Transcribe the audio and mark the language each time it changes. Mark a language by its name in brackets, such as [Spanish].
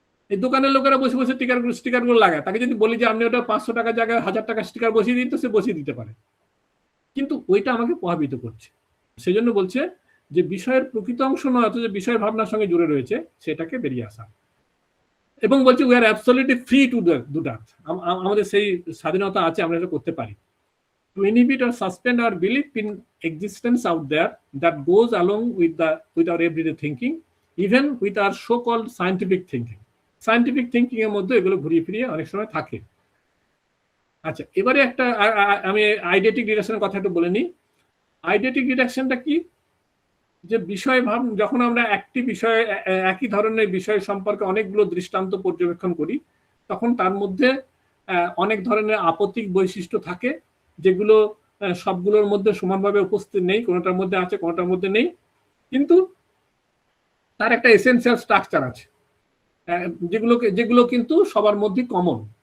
[Bangla] এই দোকানের লোকেরা বসে বসে স্টিকারগুলো লাগায়, তাকে যদি বলি যে আপনি ওটা 500 টাকার জায়গায় 1000 টাকার স্টিকার বসিয়ে দিন, তো সে বসিয়ে দিতে পারে, কিন্তু ওইটা আমাকে প্রভাবিত করছে। সেই জন্য বলছে যে বিষয়ের প্রকৃত অংশ নয়, অথচ বিষয় ভাবনার সঙ্গে জুড়ে রয়েছে, সেটাকে বেরিয়ে আসা। এবং বলছে [English] we are absolutely free to do that, [Bangla] আমাদের সেই স্বাধীনতা আছে, আমরা এটা করতে পারি। [English] To inhibit or suspend our belief in existence out there that goes along with our everyday thinking, even with our so-called scientific thinking. [Bangla] Scientific thinking এর মধ্যে এগুলো ঘুরিয়ে ফিরিয়ে অনেক সময় থাকে। আচ্ছা, এবারে একটা আমি আইডেটিক ডিডাকশনের কথা একটু বলে নিই। আইডেটিক ডিডাকশনটা কি? যে বিষয় ভাব, যখন আমরা একটি বিষয়ে একই ধরনের বিষয় সম্পর্কে অনেকগুলো দৃষ্টান্ত পর্যবেক্ষণ করি, তখন তার মধ্যে অনেক ধরনের আপতিক বৈশিষ্ট্য থাকে, যেগুলো সবগুলোর মধ্যে সমানভাবে উপস্থিত নেই, কোনোটার মধ্যে আছে কোনোটার মধ্যে নেই, কিন্তু তার একটা এসেনশিয়াল স্ট্রাকচার আছে, যেগুলো কিন্তু সবার মধ্যে কমন।